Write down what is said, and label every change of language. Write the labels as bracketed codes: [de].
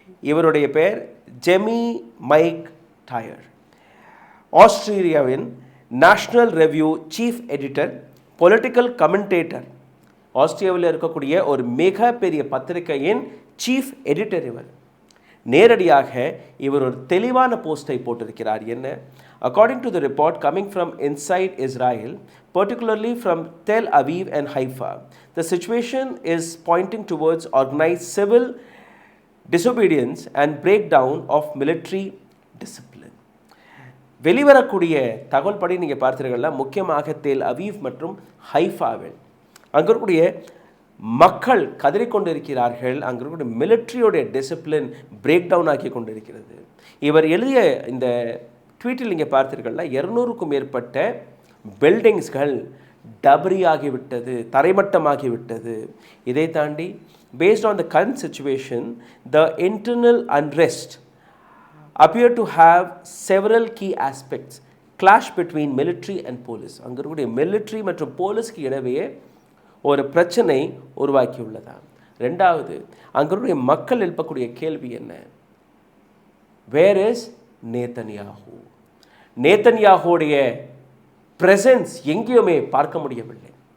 [ta] இவருடைய பெயர் Jamie mic tyre, ஆஸ்திரேலியாவின் national review chief editor, political commentator, ஆஸ்திரேலியாவில் இருக்கக்கூடிய ஒரு மிகப்பெரிய பத்திரிகையின் சீஃப் எடிட்டர். இவர் நேரடியாக இவர் ஒரு தெளிவான போஸ்டை போட்டிருக்கிறார். என்ன? [en] According to the report coming from inside Israel, particularly from Tel Aviv and Haifa, the situation is pointing towards organized civil disobedience and breakdown of military discipline. [ta] வெளிவரக்கூடிய தகவல் படி நீங்கள் பார்த்தீர்கள்னா, முக்கியமாக தெல் அவீவ் மற்றும் ஹைஃபாவில் அங்கே இருக்கக்கூடிய மக்கள் கதறிக்கொண்டிருக்கிறார்கள். அங்கே இருக்கக்கூடிய மிலிட்ரியோடைய டிசிப்ளின் பிரேக் டவுன் ஆக்கி கொண்டிருக்கிறது. இவர் எழுதிய இந்த ட்வீட்டில் நீங்கள் பார்த்தீர்கள்னா, 200க்கும் மேற்பட்ட பில்டிங்ஸ்கள் டபரி ஆகிவிட்டது, தரைமட்டமாகிவிட்டது. இதை தாண்டி [en] based on the current situation, the internal unrest appear to have several key aspects clash between military and police. [ta] அங்கே இருக்கக்கூடிய மிலிட்ரி மற்றும் போலீஸ்க்கு இடையே ஒரு பிரச்சனை உருவாக்கியுள்ளதா. ரெண்டாவது, அங்கே இருக்கக்கூடிய மக்கள் எழுப்பக்கூடிய கேள்வி என்ன? [en] Where is Netanyahu? [ta] நேத்தன்யாகுடைய பிரசன்ஸ் எங்கேயுமே பார்க்க முடியவில்லை.